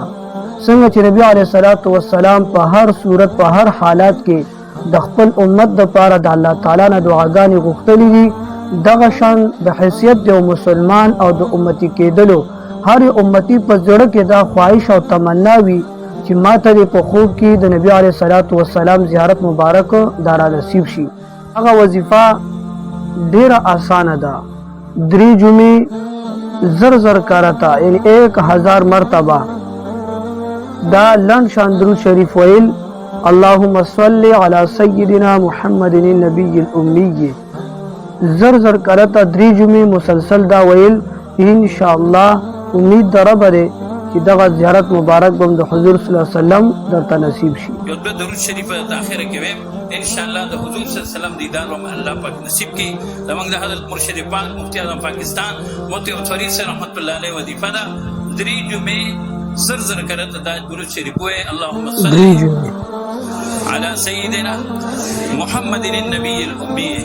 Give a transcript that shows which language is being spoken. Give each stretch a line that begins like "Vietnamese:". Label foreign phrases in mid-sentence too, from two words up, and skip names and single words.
Pashto: څنګه چې نبی
Arabic: علیه الصلاة والسلام
Pashto: په هر صورت په هر حالات کې د خپل امت دپاره د الله تعالی نه دعاګانې غوښتلي دي، دغه شان د حیثیت د مسلمان او د امتی کېدلو هر امتی په زړه کې دا خواهش او تمنا وي چې ماته دې په خوب کې د نبی
Arabic: علیه الصلاة والسلام
Pashto: زیارت مبارک دارا نصیب شي. هغه وظیفه ډیره آسانه ده. 3 جمعې زر کرتا یعنی 1000 مرتبه دا لنډ شان درود شریف ویل،
Arabic: اللهم صل علی سیدنا محمد النبی الامی.
Pashto: زر کرتا 3 جمعې مسلسل دا ویل
Arabic: ان شاء الله.
Pashto: امید در رب دی چې دغه زیارت مبارک بم د حضور
Arabic: صلی الله علیه وسلم
Pashto: درته نصیب شي. یو درود شریف د اخره کې ویم
Arabic: ان شاء الله
Pashto: د حضور
Arabic: صلی الله علیه وسلم
Pashto: دیدار هم الله پاک نصیب کړي. زموږ د حضرت مرشد پاک مفتی اعظم پاکستان مفتی فرید صاحب
Arabic: رحمت الله علیه
Pashto: وظیفه ده 3 جمعې زر کرتا دا درود شریف وای،
Arabic: اللهم صل علی سیدنا محمد النبی الامی.